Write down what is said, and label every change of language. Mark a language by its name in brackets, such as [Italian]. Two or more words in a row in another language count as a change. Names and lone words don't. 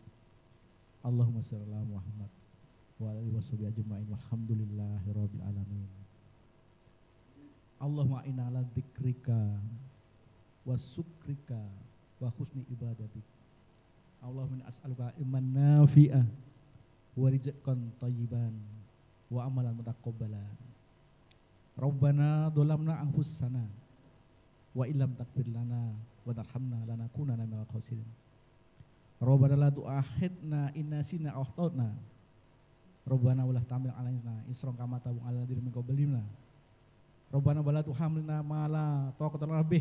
[Arabic] اللهم صل على محمد وآله وصحبه أجمعين والحمد لله رب العالمين. اللهم إنا على ذكرك وشكرك وحسن عبادتك. اللهم أسألك علما نافعا ورزقا طيبا وعملا متقبلا. ربنا ظلمنا أنفسنا وإن لم تغفر لنا وترحمنا لنكونن من الخاسرين. ربنا لا تؤاخذنا إن نسينا أو أخطأنا. ربنا ولا تحمل علينا إصرا كما حملته على الذين من قبلنا. ربنا ولا تحملنا ما لا طاقة لنا به.